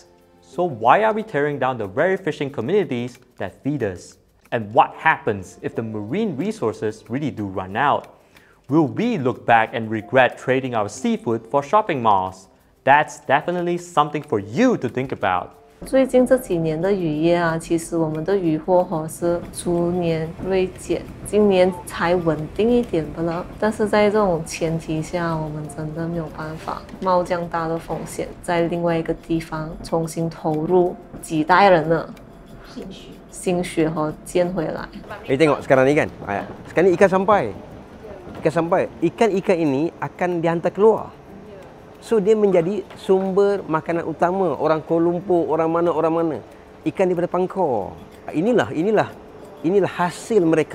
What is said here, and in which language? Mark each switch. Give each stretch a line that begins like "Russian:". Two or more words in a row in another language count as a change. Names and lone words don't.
English: So why are we tearing down the very fishing communities that feed us? And what happens if the marine resources really do run out? Will we look back and regret trading our seafood for shopping malls? That's definitely something for you to think about.
Chinese: 最近这几年的渔业啊，其实我们的渔获是逐年锐减，今年才稳定一点的了。但是在这种前提下，我们真的没有办法冒这样大的风险，在另外一个地方重新投入几代人的心血和建回来。
Malay: 你 tengok sekarang ni kan, sekarang ni ikan sampai, ikan ini akan dihantar keluar. So dia menjadi sumber makanan utama orang Kuala Lumpur, orang mana. Ikan daripada Pangkor. Inilah hasil mereka.